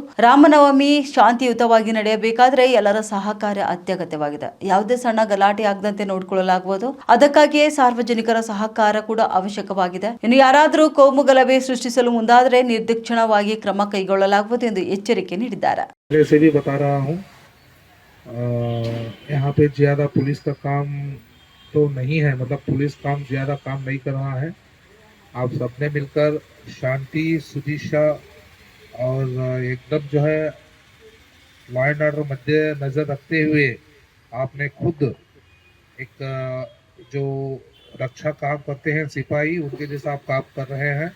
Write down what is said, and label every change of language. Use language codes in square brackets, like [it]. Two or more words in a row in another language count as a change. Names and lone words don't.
[kn] ರಾಮನವಮಿ ಶಾಂತಿಯುತವಾಗಿ ನಡೆಯಬೇಕಾದರೆ ಎಲ್ಲರ ಸಹಕಾರ ಅತ್ಯಗತ್ಯವಾಗಿದೆ. ಯಾವುದೇ ಸಣ್ಣ ಗಲಾಟೆ ಆಗದಂತೆ ನೋಡಿಕೊಳ್ಳಲಾಗುವುದು. ಅದಕ್ಕಾಗಿಯೇ ಸಾರ್ವಜನಿಕರ ಸಹಕಾರ ಕೂಡ ಅವಶ್ಯಕವಾಗಿದೆ. ಇನ್ನು ಯಾರಾದರೂ ಕೋಮು ಗಲಭೆ ಸೃಷ್ಟಿಸಲು ಮುಂದಾದರೆ ನಿರ್ದಾಕ್ಷಿಣ್ಯವಾಗಿ ಕ್ರಮ ಕೈಗೊಳ್ಳಲಾಗುವುದು ಎಂದು ಎಚ್ಚರಿಕೆ ನೀಡಿದ್ದಾರೆ. [hi] यहाँ पे ज्यादा पुलिस का काम तो नहीं है, मतलब पुलिस काम ज्यादा काम नहीं कर रहा है. आप सबने मिलकर शांति सुदिशा और एकदम जो है [en] law and order [hi] मध्य नजर रखते हुए आपने खुद एक जो रक्षा काम करते हैं सिपाही, उनके जैसा आप काम कर रहे हैं.